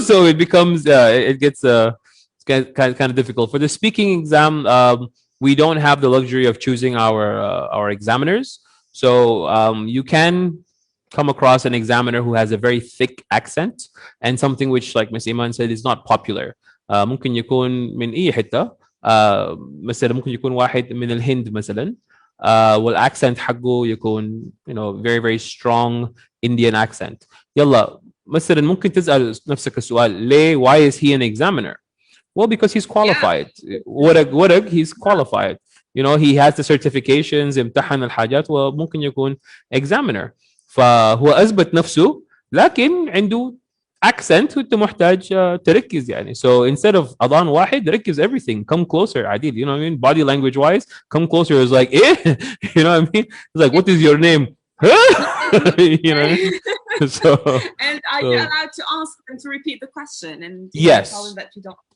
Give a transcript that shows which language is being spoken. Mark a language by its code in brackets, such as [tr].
[en] So it becomes it gets kind of difficult for the speaking exam. We don't have the luxury of choosing our examiners, so you can come across an examiner who has a very thick accent and something which, like Miss Iman said, is not popular. [ar] ممكن يكون من أي حتة. مثلا ممكن يكون واحد من الهند مثلا. والاكسنت حقه يكون [en] very very strong Indian accent. [ar] يلا مثلا ممكن تسأل نفسك السؤال ليه [en] why is he an examiner? Well, because he's qualified. [ar] ورق [en] he's qualified. He has the certifications, [ar] امتحن الحاجات وممكن يكون [en] examiner. [ar] فهو أثبت نفسه لكن عنده accent وانت محتاج تركز يعني. [en] So instead of [ar] أذان واحد ركز [en] everything. Come closer [ar] عديل. [en] You know what I mean? Body language wise, come closer is like eh? You know what I mean? It's like, what is your name? You know what I mean? And are you allowed to ask them to repeat the question and tell them that you don't?